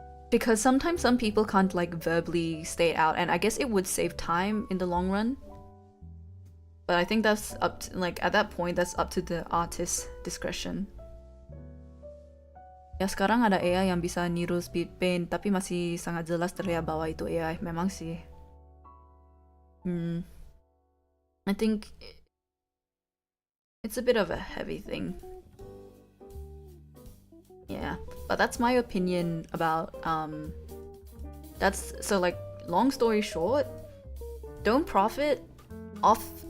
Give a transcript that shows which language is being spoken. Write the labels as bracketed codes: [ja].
[en] Because sometimes some people can't like verbally stay out, and I guess it would save time in the long run. But I think that's up to, like at that point, that's up to the artist's discretion. [id] Ya sekarang ada AI yang bisa niru speed paint, tapi masih sangat jelas terlihat bahwa itu AI. Memang sih. [en] I think it's a bit of a heavy thing. Yeah, but that's my opinion about that's so like long story short, don't profit off